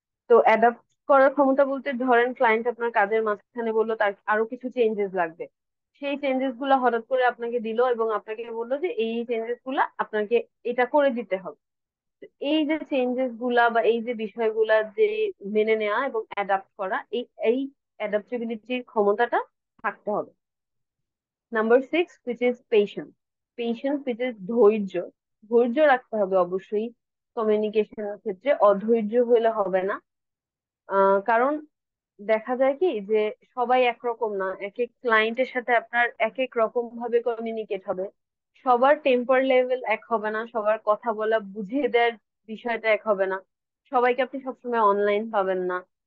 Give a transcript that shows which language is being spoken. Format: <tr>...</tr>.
<bn>তো অ্যাডাপ্ট করার ক্ষমতা বলতে, ধরেন ক্লায়েন্ট আপনার কাজের মাঝখানে বললো তার আরো কিছু চেঞ্জেস লাগবে, সেই চেঞ্জেস গুলা হঠাৎ করে আপনাকে দিল এবং আপনাকে বললো যে এই চেঞ্জেস গুলা আপনাকে এটা করে দিতে হবে। এই যে চেঞ্জেস গুলা বা এই যে বিষয়গুলা যে মেনে নেওয়া এবং অ্যাডাপ্ট করা, এই এই অ্যাডাপ্টেবিলিটির ক্ষমতাটা থাকতে হবে।</bn> <en>Number 6, which is patience. Patience, which is ধৈর্য।</en> <bn>ধৈর্য রাখতে হবে অবশ্যই কমিউনিকেশনের ক্ষেত্রে, অধৈর্য হলে হবে না। কারণ দেখা যায় কি যে সবাই একরকম না, এক এক ক্লায়েন্টের সাথে আপনার এক এক রকম ভাবে কমিউনিকেট হবে। সবার টেম্পার লেভেল এক হবে না, সবার কথা বলা বুঝিয়ে দেওয়ার বিষয়টা এক হবে না, সবাইকে আপনি সবসময় অনলাইন পাবেন না।</bn>